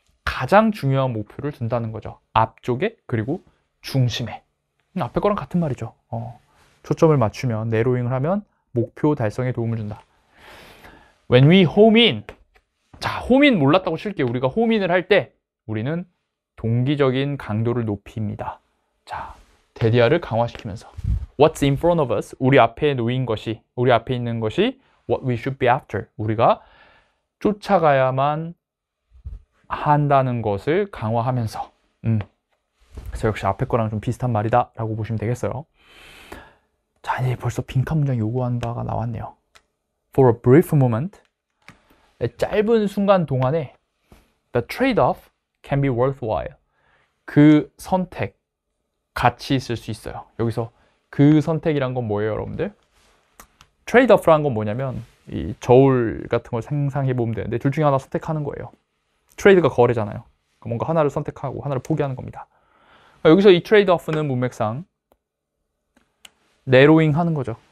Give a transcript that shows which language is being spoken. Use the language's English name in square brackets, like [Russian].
[Korean] 가장 중요한 목표를 둔다는 거죠. 앞쪽에 그리고 중심에. 앞에 거랑 같은 말이죠. 초점을 맞추면 narrowing을 하면 목표 달성에 도움을 준다. [English] When we home in. [Korean] 자, home in 몰랐다고 칠게요. 우리가 home in을 할 때 우리는 동기적인 강도를 높입니다. [English] 자, [Korean] 대디아를 강화시키면서 [English] What's in front of us? [Korean] 우리 앞에 놓인 것이, 우리 앞에 있는 것이 [English] What we should be after. [Korean] 우리가 쫓아가야만 한다는 것을 강화하면서 그래서 역시 앞에 거랑 좀 비슷한 말이다 라고 보시면 되겠어요. 자, 이제 벌써 빈칸 문장 요구하는 바가 나왔네요. [English] For a brief moment, [Korean] 짧은 순간 동안에 [English] the trade-off can be worthwhile. [Korean] 그 선택, 가치 있을 수 있어요. 여기서 그 선택이란 건 뭐예요, 여러분들? trade-off라는 건 뭐냐면 이 저울 같은 걸 상상해 보면 되는데 둘 중에 하나 선택하는 거예요. 트레이드가 거래잖아요. 뭔가 하나를 선택하고 하나를 포기하는 겁니다. 여기서 이 트레이드-오프는 문맥상 내로잉 하는 거죠.